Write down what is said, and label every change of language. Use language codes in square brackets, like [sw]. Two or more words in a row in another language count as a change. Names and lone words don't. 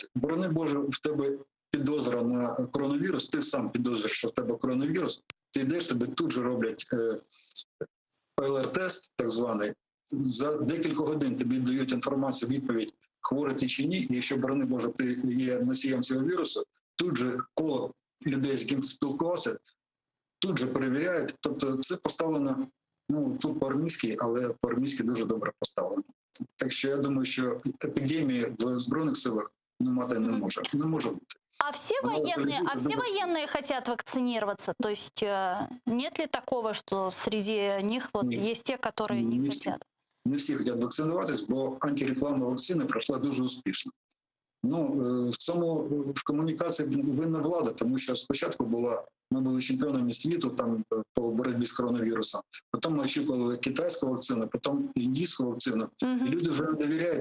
[uk] Борони Боже, в тебе підозра на коронавірус, ти сам підозрюєш, що в тебе коронавірус, ти йдеш, тебе тут же роблять ПЛР-тест, так званий, за декілька годин тобі дають інформацію, відповідь, хворий ти чи ні, і якщо, борони Боже, ти є носієм цього вірусу, тут же коло людей, з ким спілкувався, тут же перевіряють. Тобто це поставлено, тут по-армійськи, але по-армійськи дуже добре поставлено. Так що я думаю, що епідемії в Збройних силах мати не може бути. [ru] А все военные хотят вакцинироваться? То есть нет ли такого, что среди них есть те, которые не хотят? [uk] Не всі хочуть вакцинуватись, бо антирекламна вакцина пройшла дуже успішно. В комунікації винна влада, тому що спочатку ми були чемпіонами світу там по боротьбі з коронавірусом, потім ми очікували китайську вакцину, потім індійську вакцину, і люди вже не довіряють.